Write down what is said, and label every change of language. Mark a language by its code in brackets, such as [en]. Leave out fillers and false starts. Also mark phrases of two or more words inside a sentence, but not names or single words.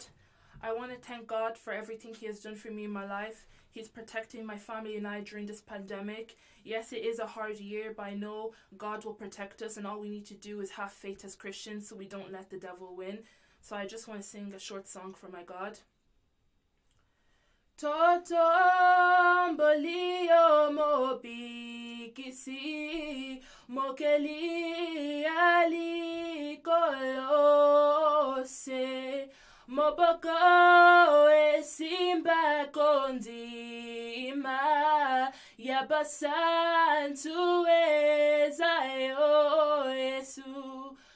[en] I want to thank God for everything He has done for me in my life. He's protecting my family and I during this pandemic. Yes, it is a hard year, but I know God will protect us, and all we need to do is have faith as Christians so we don't let the devil win. So I just want to sing a short song for my God. [ln] Totombolio mobikisi mokeli ali kolose moboko esimba kondima yabasantu ezayo Yesu